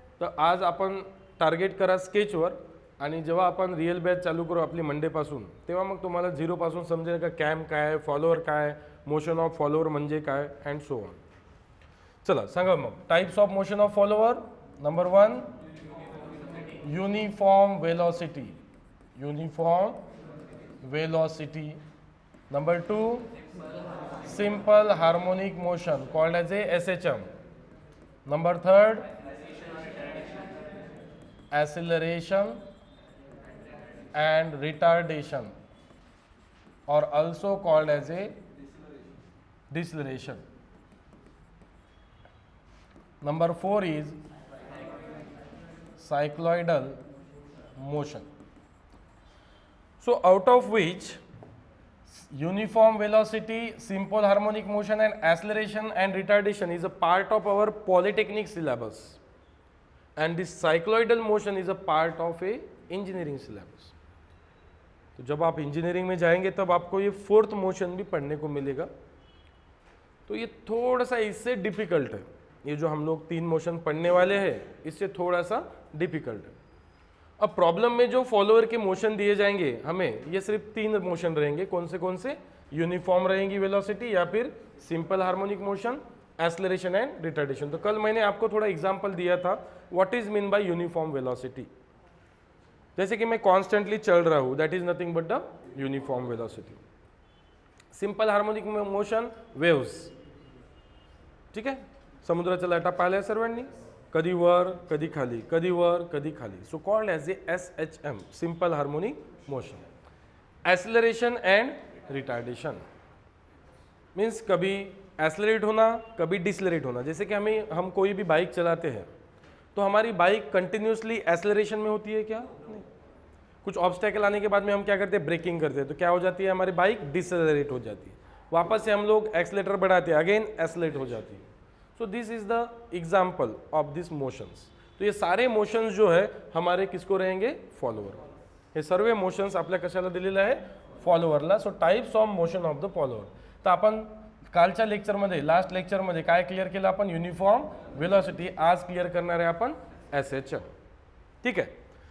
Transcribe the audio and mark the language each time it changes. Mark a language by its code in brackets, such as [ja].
[mr] तर आज आपण टार्गेट करा स्केचवर, आणि जेव्हा आपण रिअल बॅच चालू करू आपली मंडेपासून, तेव्हा मग तुम्हाला झिरोपासून समजेल का कॅम काय, फॉलोअर काय, मोशन ऑफ फॉलोअर म्हणजे काय, [en] And so on. [mr] चला सांगा मग, [en] Types of motion of follower. Number 1, uniform velocity. Uniform velocity. Number 2, simple harmonic motion called as a SHM. Number 3, acceleration and retardation, or also called as a deceleration. Number 4 is cycloidal motion. So out of which uniform velocity, simple harmonic motion and acceleration and retardation is a part of our polytechnic syllabus, and this cycloidal motion is a part of a engineering syllabus. [hi] तो जब आप engineering में जाएंगे तब आपको ये fourth motion भी पढ़ने को मिलेगा. तो ये थोड़ा सा इससे डिफिकल्ट है. ये जो हम लोग 3 मोशन पढ़ने वाले हैं इससे थोड़ा सा डिफिकल्ट है. अब प्रॉब्लम में जो फॉलोअर के मोशन दिए जाएंगे हमें, ये सिर्फ 3 मोशन रहेंगे. कौन से? यूनिफॉर्म रहेंगी वेलोसिटी, या फिर simple harmonic motion, acceleration and retardation. तो कल मैंने आपको थोड़ा एग्जांपल दिया था [en] What is mean by uniform velocity. [hi] जैसे कि मैं कॉन्स्टेंटली चल रहा हूँ, [en] That is nothing but the uniform velocity. Simple harmonic motion, waves. [mr] ठीक आहे. समुद्राच्या लाटा पाहिल्या सर्वांनी, कधी वर कधी खाली, कधी वर कधी खाली. [en] So called as a SHM, simple harmonic motion. Acceleration and retardation means [hi] कभी एक्सेलरेट होना, कभी डिसलरेट होना. जैसे कि हम कोई भी बाइक चलाते हैं तो हमारी बाइक कंटिन्यूसली एक्सेलरेशन में होती है क्या? नहीं. कुछ ऑब्स्टेकल आने के बाद में हम क्या करते हैं, ब्रेकिंग करते हैं, तो क्या हो जाती है हमारी बाइक डिसलरेट हो जाती है. वापस से हम लोग एक्सेलेटर बढ़ाते हैं, अगेन एक्सेलरेट हो जाती है. [en] So this is the example of this motions. [hi] तो ये सारे मोशंस जो है हमारे किसको रहेंगे, फॉलोअर. [mr] हे सर्व मोशंस आपल्या कशाला दिलेलं आहे, फॉलोअरला. [en] So types of motion of the follower. [mr] तर आपण कालच्या लेक्चरमध्ये, लास्ट लेक्चरमध्ये काय क्लिअर केलं आपण, युनिफॉर्म वेलोसिटी. आज क्लिअर करणार आहे आपण SHM. ठीक आहे.